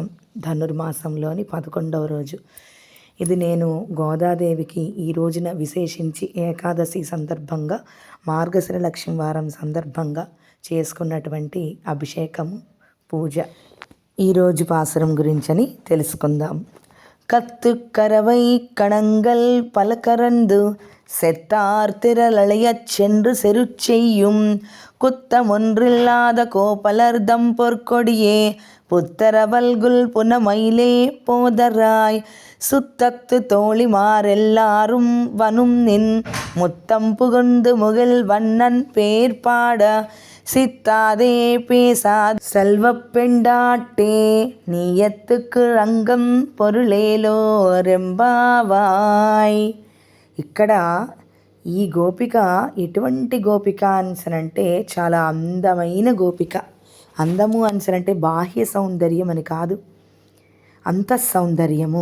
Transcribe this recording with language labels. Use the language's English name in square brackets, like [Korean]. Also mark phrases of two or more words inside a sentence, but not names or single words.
[Telugu] ధనుర్మాసంలోని 11వ రోజు. ఇది నేను గోదాదేవికి ఈ రోజున విశేషించి ఏకాదశి సందర్భంగా, మార్గశిర లక్ష్మి వారం సందర్భంగా చేసుకున్నటువంటి అభిషేకము, పూజ. ఈరోజు పాసురం గురించని తెలుసుకుందాం. [Tamil] கத்துக்கரவை கணங்கள் பலகரந்து செத்தார் திரளையச் சென்று செருச்செய்யும் குத்தமொன்றில்லாத கோப்பலர்தம் பொற்கொடியே புத்தரவல்குல் புனமயிலே போதராய் சுத்தத்து தோழிமாரெல்லாரும் வனும் நின் முத்தம் புகுந்து முகில் வண்ணன் பேர் பாட சித்தாதே பேசா செல்வ பெண்டாட்டே நீயத்துக்கு ரங்கம் பொருளேலோ ரெம்பாவாய். [Telugu] ఇక్కడ ఈ గోపిక ఎటువంటి గోపిక అనిసనంటే చాలా అందమైన గోపిక. అందము అనిసనంటే బాహ్య సౌందర్యం అని కాదు, అంత సౌందర్యము.